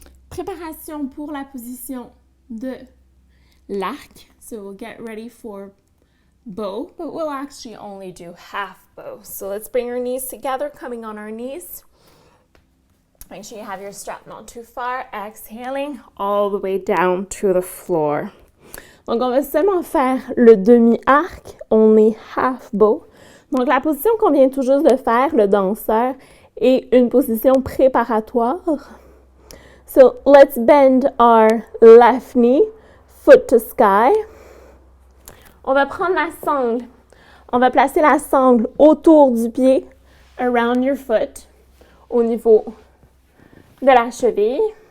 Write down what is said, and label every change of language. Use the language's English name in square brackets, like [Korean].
[French] Préparation pour la position de l'arc. [English] So we'll get ready for bow, but we'll actually only do half bow. So let's bring our knees together, coming on our knees. Make sure you have your strap not too far. Exhaling all the way down to the floor. [French] Donc, on va seulement faire le demi-arc, [English] only half bow. [French] Donc, la position qu'on vient tout juste de faire, le danseur, est une position préparatoire. [English] So, let's bend our left knee, foot to sky. [French] On va prendre la sangle. On va placer la sangle autour du pied, [English] around your foot, [French] au niveau de la cheville.